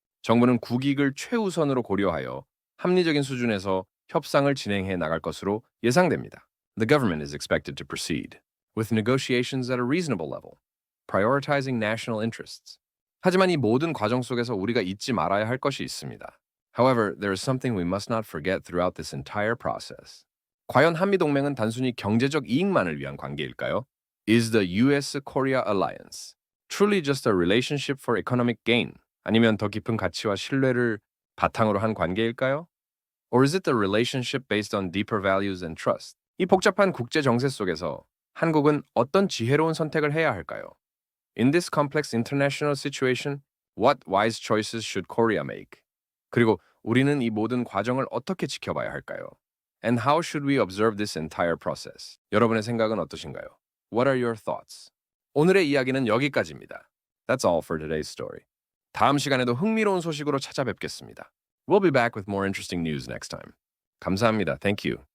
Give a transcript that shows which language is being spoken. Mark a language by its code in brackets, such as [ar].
[ko] 정부는 국익을 최우선으로 고려하여 합리적인 수준에서 협상을 진행해 나갈 것으로 예상됩니다. [en] The government is expected to proceed with negotiations at a reasonable level, prioritizing national interests. [ko] 하지만 이 모든 과정 속에서 우리가 잊지 말아야 할 것이 있습니다. [en] However, there is something we must not forget throughout this entire process. [ko] 과연 한미 동맹은 단순히 경제적 이익만을 위한 관계일까요? [en] Is the U.S.-Korea alliance truly just a relationship for economic gain? [ko] 아니면 더 깊은 가치와 신뢰를 바탕으로 한 관계일까요? [en] Or is it the relationship based on deeper values and trust? [ko] 이 복잡한 국제 정세 속에서 한국은 어떤 지혜로운 선택을 해야 할까요? [en] In this complex international situation, what wise choices should Korea make? [ko] 그리고 우리는 이 모든 과정을 어떻게 지켜봐야 할까요? [en] And how should we observe this entire process? [ko] 여러분의 생각은 어떠신가요? [en] What are your thoughts? [ko] 오늘의 이야기는 여기까지입니다. [en] That's all for today's story. [ko] 다음 시간에도 흥미로운 소식으로 찾아뵙겠습니다. [en] We'll be back with more interesting news next time. [ko] 감사합니다. [en] Thank you.